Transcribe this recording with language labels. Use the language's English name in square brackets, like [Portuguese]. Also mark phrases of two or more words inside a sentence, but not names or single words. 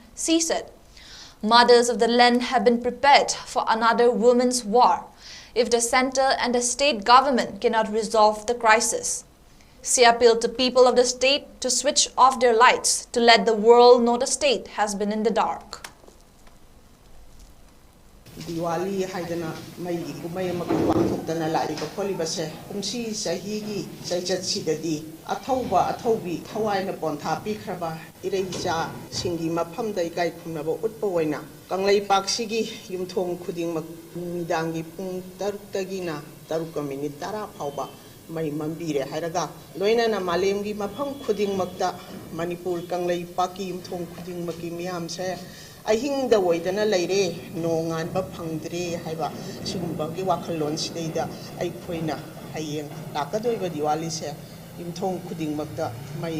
[English] She said, "Mothers of the land have been prepared for another women's war if the center and the state government cannot resolve the crisis." She appealed to people of the state to switch off their lights to let the world know the state has been in the dark. [Manipuri] Diwali haidana mai kumai makwaktana laiba kholibase kumsi sahigi saichatsidadi athaubi thawaina pontha pikraba ireija singi maphamda ikai khumnaba utpa oina kanglai paksigi yumthong khuding midangi pung 6 tagina 3 minute 10 phauba mai mambire hairaga loinana malemgi mapham khuding makta Manipur kanglai paki yumthong khuding maki miyam se ahing da woidana leire nongan ba phangdre haiba sigumbagi wakhalon sideida ai khoina hayeng lakadoiba Diwali se imthong khuding makta mai